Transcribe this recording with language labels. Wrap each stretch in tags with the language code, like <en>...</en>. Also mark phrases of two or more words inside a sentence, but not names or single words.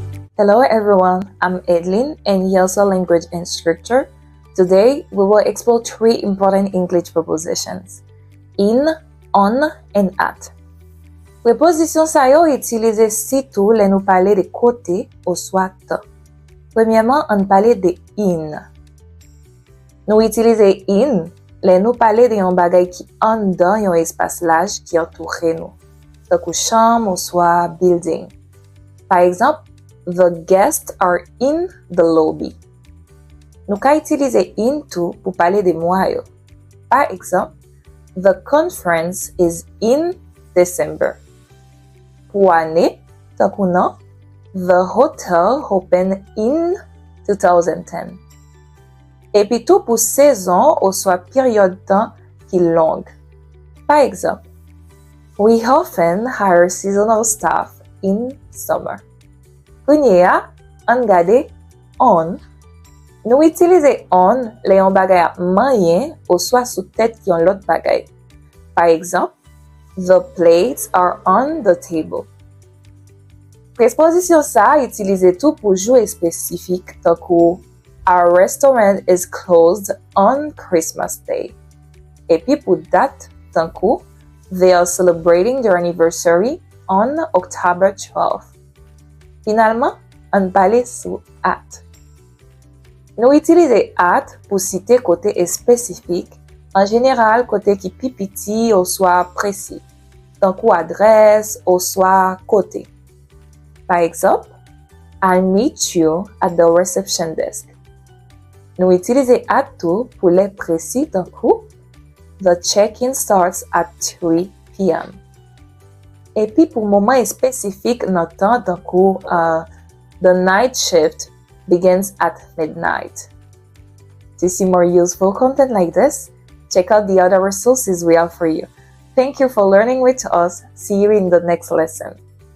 <en>Hello everyone, I'm Edlin and here's a language instructor. Today we will explore three important English prepositions: in, on, and at.</en> <ht>Preposition sa yo itilize sitou le nou pale de kote ou soit tan. Premièrement, on pale de in. Nou itilize in le nou pale de yon bagay ki an dan yon espace large ki entoure nou, takou chambre ou soit building. Par exemple,</ht> <en>the guests are in the lobby.</en> <ht>Nou ka itilize in tou pou pale de mwa yo. Par exemple,</ht> <en>the conference is in December.</en> <ht>Pou ane, takou nan,</ht> <en>the hotel opened in 2010.</en> <ht>Epi tou pou sezon ou soit période tan ki long. Par exemple,</ht> <en>we often hire seasonal staff in summer.</en> <ht>Kounye ya, an gade on. Nou itilize on le yon bagay ap manyen ou soit sou tèt yon lot bagay. Par exemple,</ht> <en>the plates are on the table.</en> <ht>Preposition sa itilize tou pou joue spesifik takou</ht> <en>our restaurant is closed on Christmas Day.</en> <ht>Epi pou dat takou</ht> <en>they are celebrating their anniversary on October 12th.</en> <ht>Finalement, an pale sou at. Nou itilize at pou cite kote spesifik, en general kote ki pipiti ou soit presi, tankou adres ou soit kote. Par exemple,</ht> <en>I'll meet you at the reception desk.</en> <ht>Nou itilize at tou pou le presi tankou</ht> <en>the check-in starts at 3 p.m.</en> <ht>Epi pou moment spesifik nan tan tankou</ht> <en>the night shift begins at midnight. To see more useful content like this, check out the other resources we have for you. Thank you for learning with us. See you in the next lesson.</en>